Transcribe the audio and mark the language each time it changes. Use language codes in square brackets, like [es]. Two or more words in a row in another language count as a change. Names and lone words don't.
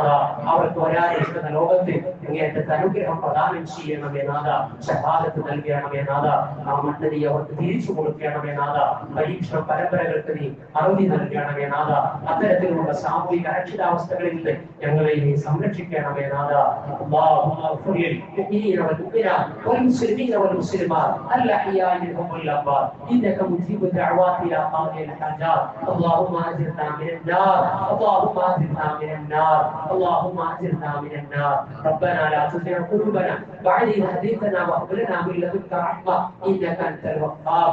[ml] അവർക്ക് വരാനിരിക്കുന്ന ലോകത്ത് അങ്ങേറ്റത്തെ അനുഗ്രഹം പ്രദാനം ചെയ്യണമേ നാഥ. ഷഹാദത്ത് നൽകണമേ നാഥ. ആ മണ്ണ് നീ അവർക്ക് തിരിച്ചു കൊടുക്കണമേ നാഥ. പരീക്ഷണ പരമ്പരകൾക്ക് നീ അറിവ് നൽകണമേ നാഥ. അത്തരത്തിലുള്ള സാമൂഹിക അരക്ഷിതാവസ്ഥകളിൽ നിന്ന് ഞങ്ങളെ നീ സംരക്ഷിക്കണമേ നാഥ. [ar] والمسلمين والمسلمات الأحياء منهم والأموات إنك مجيب الدعوات يا قاضي الحاجات. اللهم أجرنا من النار، اللهم أجرنا من النار، اللهم أجرنا من النار. ربنا لا تزغ قلوبنا بعد إذ هديتنا وهب لنا من لدنك رحمة إنك أنت الوهاب.